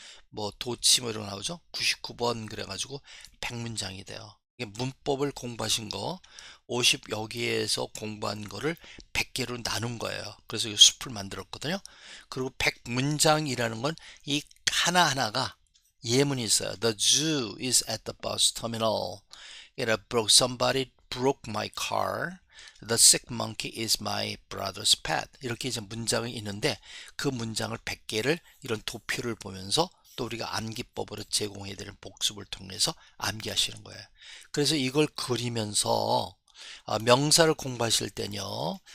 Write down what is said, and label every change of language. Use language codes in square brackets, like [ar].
[ko] 뭐 도치 뭐 이런 거 나오죠? 99번 그래가지고 100문장이 돼요. 이게 문법을 공부하신 거 50 여기에서 공부한 거를 100개로 나눈 거예요. 그래서 이 숲을 만들었거든요. 그리고 100문장이라는 건 이 하나하나가 예문이 있어요. [en] The Jew is at the bus terminal. Somebody broke my car. The sick monkey is my brother's pet. [ko] 이렇게 이제 문장이 있는데 그 문장을 100개를 이런 도표를 보면서 또 우리가 암기법으로 제공해 드리는 복습을 통해서 암기하시는 거예요. 그래서 이걸 그리면서 명사를 공부하실 때는요.